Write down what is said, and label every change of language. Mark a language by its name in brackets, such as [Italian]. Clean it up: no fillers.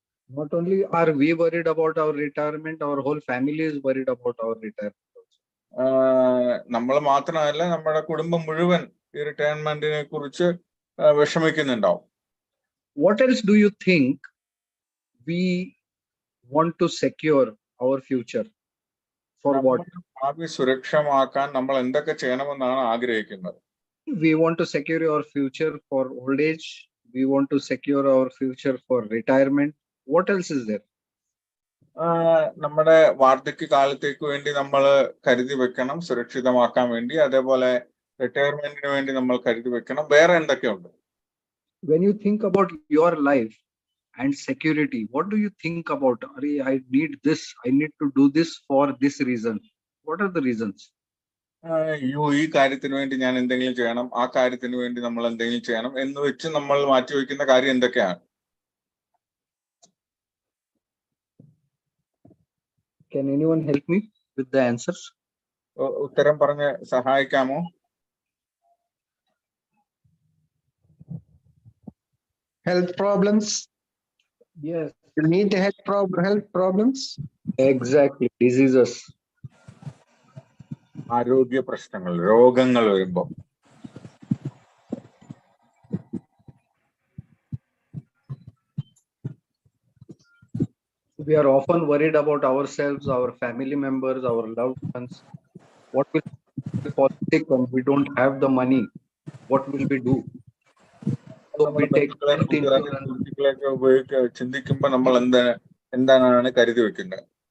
[English] Not only are we worried about our retirement, our whole family is worried about our retirement also. [Malayalam] നമ്മൾ മാത്രമല്ല, നമ്മുടെ കുടുംബം മുഴുവൻ ഈ റിട്ടയർമെന്റിനെ കുറിച്ച് വിഷമിക്കുന്നുണ്ടാവും. [English] What else do you think we want to secure our future? For what? [Malayalam] ഭാവി സുരക്ഷമാക്കാൻ നമ്മൾ എന്തൊക്കെ ചെയ്യണമെന്നാണ് ആഗ്രഹിക്കുന്നത്? [English] We want to secure our future for old age. We want to secure our future for retirement. What else is there? [Malayalam] നമ്മുടെ വാർദ്ധക്യ കാലത്തേക്ക് വേണ്ടി നമ്മൾ കരുതി വെക്കണം, സുരക്ഷിതമാക്കാൻ വേണ്ടി. അതേപോലെ റിട്ടയർമെന്റിന് വേണ്ടി നമ്മൾ കരുതി വെക്കണം. വേറെ എന്തൊക്കെയുണ്ട്? [English] When you think about your life and security, what do you think about? I need this, I need to do this for this reason. What are the reasons? [Malayalam] ഈ കാര്യത്തിന് വേണ്ടി ഞാൻ എന്തെങ്കിലും ചെയ്യണം, ആ കാര്യത്തിന് വേണ്ടി നമ്മൾ എന്തെങ്കിലും ചെയ്യണം എന്ന് വെച്ച് നമ്മൾ മാറ്റിവെക്കുന്ന കാര്യം എന്തൊക്കെയാണ്? [English] Can anyone help me with the answers? [Malayalam] ഉത്തരം പറഞ്ഞ് സഹായിക്കാമോ? [English] Health problems. Yes. You need health problems. Exactly. Diseases. [Malayalam] ആരോഗ്യ പ്രശ്നങ്ങൾ, രോഗങ്ങൾ വരുമ്പോൾ. [English] We are often worried about ourselves, our family members, our loved ones. What will fall sick when we don't have the money? What will we do? So we take health insurance. [Malayalam] ചിന്തിക്കുമ്പോൾ നമ്മൾ എന്താണ് കരുതി വെക്കുന്നത്?